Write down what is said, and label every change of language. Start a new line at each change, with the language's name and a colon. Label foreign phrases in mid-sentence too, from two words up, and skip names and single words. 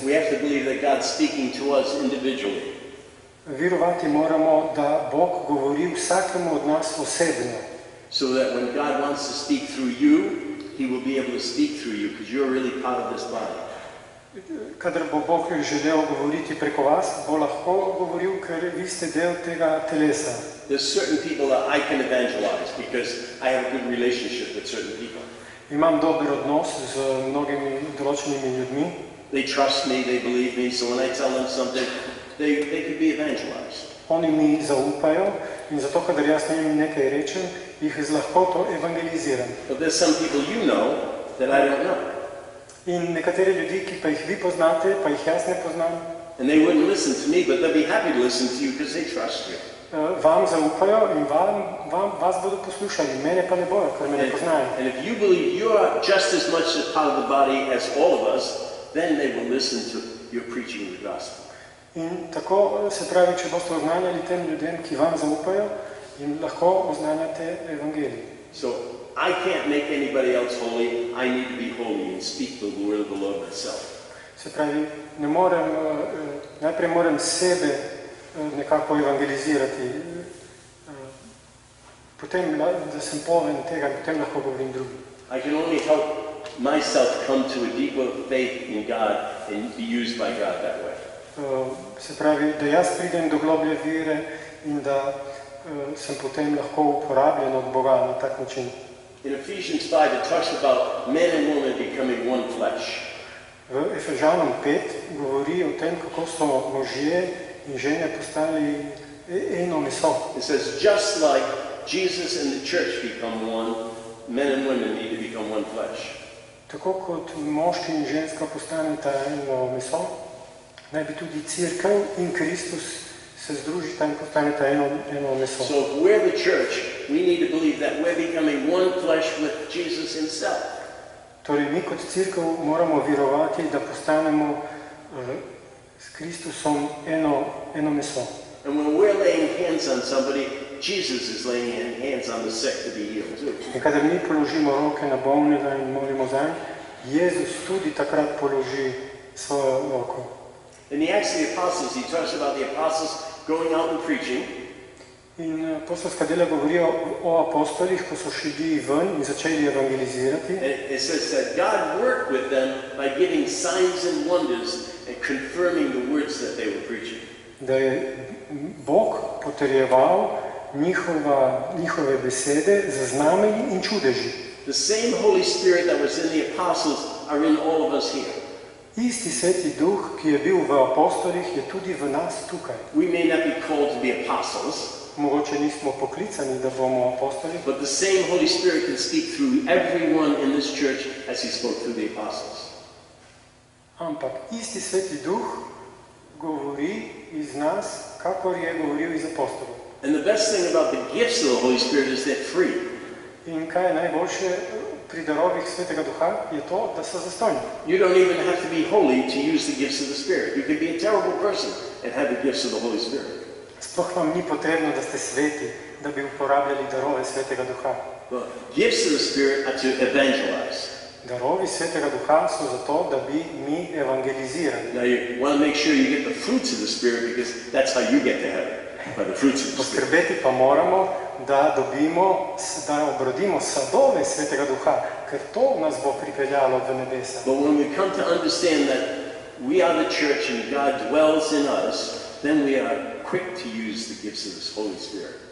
English: We have to believe that God's speaking to us individually.
Slovenian: Verovati moramo, da Bog govori vsakemu od nas osebno.
English: So that when God wants to speak through you, He will be able to speak through you because you're really part of this body.
Slovenian: kadar bo Bog želel govoriti preko vas, bo lahko govoril, ker vi ste del tega telesa.
English: There's certain people that I can evangelize because I have a good relationship with certain people.
Slovenian: Imam dober odnos z mnogimi določenimi ljudmi.
English: They trust me, they believe me, so when I tell them something, they could be evangelized.
Slovenian: Oni mi zaupajo in zato, kadar jaz njim nekaj rečem, jih z lahkoto evangeliziram.
English: But there's some people you know that I don't know.
Slovenian: In nekatere ljudi, ki pa jih vi poznate, pa jih jaz ne poznam,
English: And they wouldn't listen to me, but they'll be happy to listen to you because they trust you.
Slovenian: vam zaupajo in vas bodo poslušali, mene pa ne bojo, ker me ne poznajo.
English: And if you believe you are just as much a part of the body as all of us, then they will listen to your preaching the gospel.
Slovenian: In tako se pravi, če boste oznanjali tem ljudem, ki vam zaupajo, jim lahko oznanjate evangelij.
English: So I can't make anybody else holy. I need to be holy and speak the word of the Lord myself.
Slovenian: Se pravi, najprej moram sebe nekako evangelizirati, potem, da sem poln tega, potem lahko govorim drugim.
English: I can only help myself come to a deeper faith in God and be used by God that way.
Slovenian: Se pravi, da jaz pridem do globlje vere in da sem potem lahko uporabljen od Boga na tak način.
English: In Ephesians 5, it talks about men and women becoming one flesh.
Slovenian: V Efežanom 5 govori o tem, kako so možje in žene postali eno meso.
English: It says, just like Jesus and the church become one, men and women need to become one flesh.
Slovenian: Tako kot moški in ženska postaneta eno meso, naj bi tudi Cerkev in Kristus se združita in postaneta eno meso.
English: So if we're the church, we need to believe that we're becoming one flesh with Jesus himself.
Slovenian: Torej, mi kot Cerkev moramo verovati, da postanemo s Kristusom eno meso.
English: And when we're laying hands on somebody, Jesus is laying hands on the sick to be healed too.
Slovenian: In kadar mi položimo roke na bolnega in molimo zanj, Jezus tudi takrat položi svojo roko.
English: In the Acts of the Apostles, he talks about the apostles going out and preaching.
Slovenian: In apostolska dela govorijo o apostolih, ko so šli ven in začeli evangelizirati.
English: And it says that God worked with them by giving signs and wonders and confirming the words that they were preaching.
Slovenian: Da je Bog potrjeval njihove besede z znamenji in čudeži.
English: The same Holy Spirit that was in the apostles are in all of us here.
Slovenian: Isti Sveti Duh, ki je bil v apostolih, je tudi v nas tukaj.
English: We may not be called to be apostles,
Slovenian: Mogoče nismo poklicani, da bomo apostoli,
English: but the same Holy Spirit can speak through everyone in this church as he spoke through the apostles.
Slovenian: ampak isti Sveti Duh govori iz nas, kakor je govoril iz apostolov.
English: And the best thing about the gifts of the Holy Spirit is they're free.
Slovenian: In kaj je najboljše pri darovih Svetega Duha, je to, da so zastonji.
English: You don't even have to be holy to use the gifts of the Spirit. You can be a terrible person and have the gifts of the Holy Spirit.
Slovenian: Sploh vam ni potrebno, da ste sveti, da bi uporabljali darove Svetega Duha.
English: The gifts of the Spirit are to evangelize.
Slovenian: Darovi Svetega Duha so zato, da bi mi evangelizirali.
English: Now you want to make sure you get the fruits of the Spirit because that's how you get to heaven, by the fruits of the Spirit.
Slovenian: Poskrbeti pa moramo, da obrodimo sadove Svetega Duha, ker to nas bo pripeljalo do nebesa.
English: But when we come to understand that we are the church and God dwells in us, then we are quick to use the gifts of this Holy Spirit.